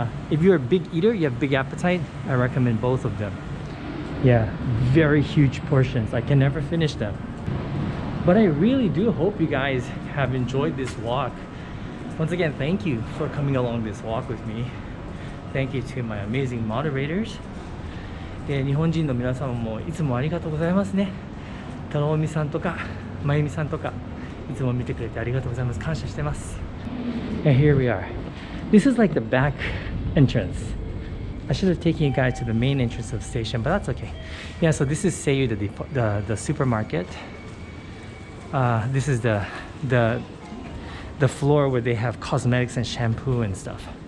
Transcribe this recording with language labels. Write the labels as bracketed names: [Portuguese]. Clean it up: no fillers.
[English] If you're a big eater, you have big appetite, I recommend both of them. Yeah, very huge portions. I can never finish them. But I really do hope you guys have enjoyed this walk. Once again, thank you for coming along this walk with me. Thank you to my amazing moderators. [Japanese] で、日本人の皆様もいつもありがとうございますね。たろみさんとか、まゆみさんとか、いつも見てくれてありがとうございます。感謝してます。 [English] And here we are. This is like the back entrance. I should have taken you guys to the main entrance of the station, but that's okay. Yeah, so this is Seiyu, the supermarket. This is the floor where they have cosmetics and shampoo and stuff.